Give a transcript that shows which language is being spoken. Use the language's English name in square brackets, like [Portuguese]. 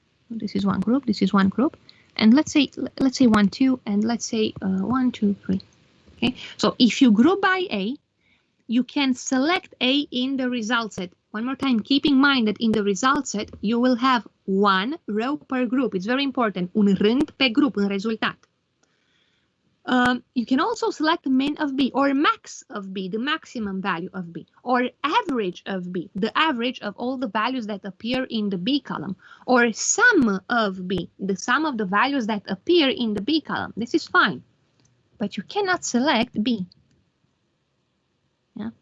[English] This is one group, this is one group. And let's say 1, 2, and let's say 1, 2, 3. Okay, so if you group by A, you can select A in the result set. One more time, keep in mind that in the result set, you will have one row per group. It's very important. [Romanian] Un rând pe grup în rezultat. [English] You can also select min of B or max of B, the maximum value of B, or average of B, the average of all the values that appear in the B column, or sum of B, the sum of the values that appear in the B column. This is fine, but you cannot select B. Yeah?